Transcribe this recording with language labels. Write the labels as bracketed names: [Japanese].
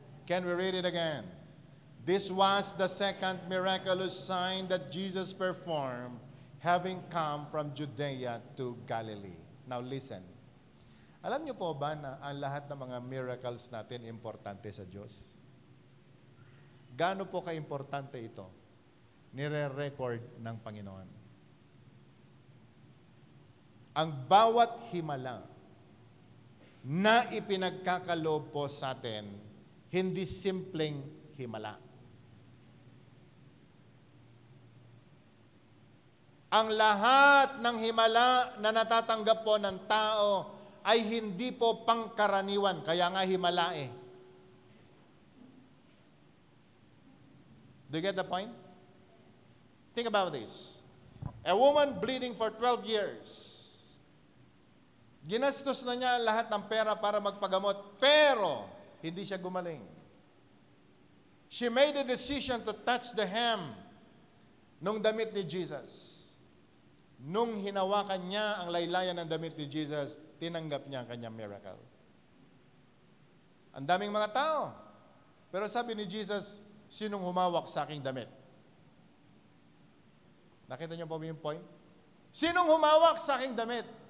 [English] Can we read it again? This was the second miraculous sign that Jesus performed, having come from Judea to Galilee. Now listen. [Filipino] Alam niyo po ba na ang lahat ng mga miracles natin importante sa Diyos? Gaano po ka-importante ito? Nire-record ng Panginoon. Ang bawat himala na ipinagkakaloob po sa atin, hindi simpleng himala. Ang lahat ng himala na natatanggap po ng tao ay hindi po pangkaraniwan, kaya nga himala eh. [English] Do you get the point? Think about this. A woman bleeding for 12 years. [Filipino] Ginastos na niya lahat ng pera para magpagamot, pero hindi siya gumaling. [English] She made a decision to touch the hem [Filipino] nung damit ni Jesus. Nung hinawakan niya ang laylayan ng damit ni Jesus, tinanggap niya ang kanyang miracle. Ang daming mga tao. Pero sabi ni Jesus, sinong humawak sa aking damit? Nakita niyo po yung point? Sinong humawak sa aking damit?